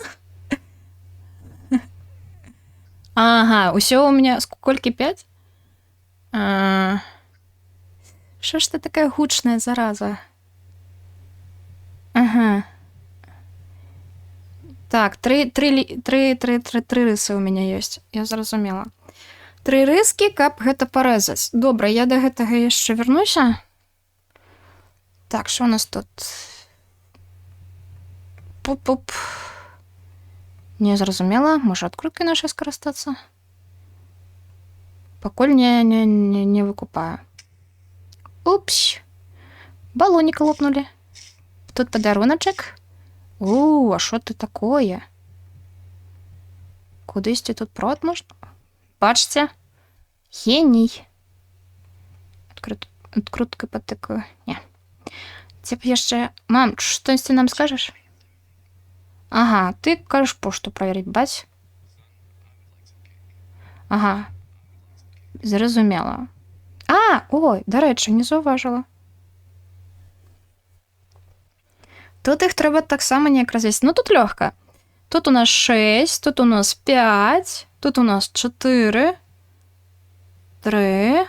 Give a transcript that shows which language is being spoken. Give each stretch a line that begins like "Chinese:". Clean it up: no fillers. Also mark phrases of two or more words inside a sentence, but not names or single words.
Ukrainian: Ага, усього у мене скільки 5? Що ж ти така гучна, зараза? Ага. Так, 3 риси у мене є. Я зрозуміла. 3 риски,
Belarusian: каб гэта порезать. Добре, я до гэтага яшчэ вернуся.
Ukrainian: Так, що у нас тут? Пуп-пуп. Не зрозумела. Може, открутки наші скористатися? Покуль не викупаю.
Russian: Упс. Баллоник лопнули.
Ukrainian: Тут подаруночек. А що це такое? Кудись тут провод можна? Бачите? Геній. Открутки потикаю. Ні.
Russian: Типа jeszcze... Мам, что ты нам скажешь?
Belarusian: Ага, ты кажешь пошту проверить, бать?
Ukrainian: Ага. Зрозумела. Ой, до речі, не зауважила. Тут їх треба так само ніяк розвісити. Ну, тут легко. Тут у нас 6, тут у нас 5, тут у нас 4, 3.